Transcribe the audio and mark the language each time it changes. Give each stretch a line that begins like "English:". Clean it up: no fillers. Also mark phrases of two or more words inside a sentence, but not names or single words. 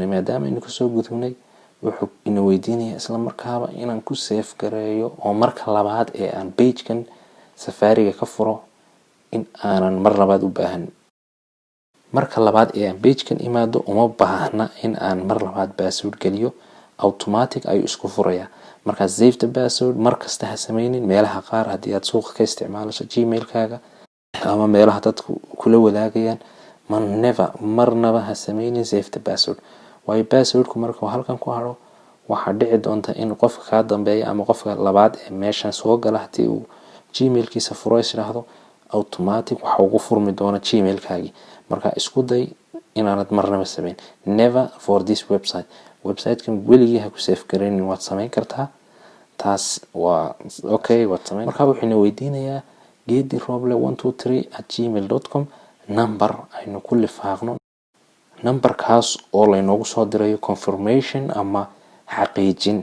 Somali: maadaama aynu ka soo gudubnay wuxuu inoo weydiinaya isla markaaba inaan ku save gareeyo oo marka labaad ee aan page-kan Safari-ga ka furo in aanan mar labaad u baahan. marka labaad ee aan page-kan imaado uma baahna in aan mar labaad password geliyo automatic ayuu isku furaya. marka
English: save the password
Somali: markasta ha sameeynin meelaha qaar hadii aad suuqa ka isticmaalayso Gmail-kaaga ama meelaha dadku kula wadaagayaan marnaba ha sameeynin
English: save the password.
Somali: waayo passwordku marka halkan ku haro waxa dhici doonta in qofka ka dambeeya ama qofka labaad ee meeshan soo gala hadii uu Gmail-kiisa furo isiraahdo automatic waxa ugu furmi doona Gmail-kaagi. marka isku day inaanad marnaba sameyn.
English: never for this website-kan
Somali: weligii ha ku save gareynin. waad sameyn kartaa taas waa okay waad sameyn. marka wuxuu weydiinayaa gediroble123@gmail.com number aynu ku lifaaqno numberkaas oo la inoogu soo dirayo confirmation ama xaqiijin.